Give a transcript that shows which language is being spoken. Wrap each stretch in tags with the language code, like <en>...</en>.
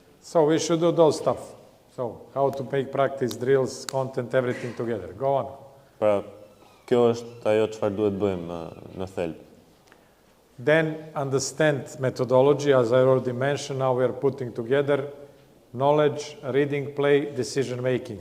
<en>So we should do those stuff. So how to make practice, drills, content, everything together. Go on.</en> <sq>Pra kjo është ajo çfarë duhet bëjmë në thelb.</sq> <en>Then understand methodology, as I already mentioned. Now we are putting together knowledge, reading, play, decision making.</en>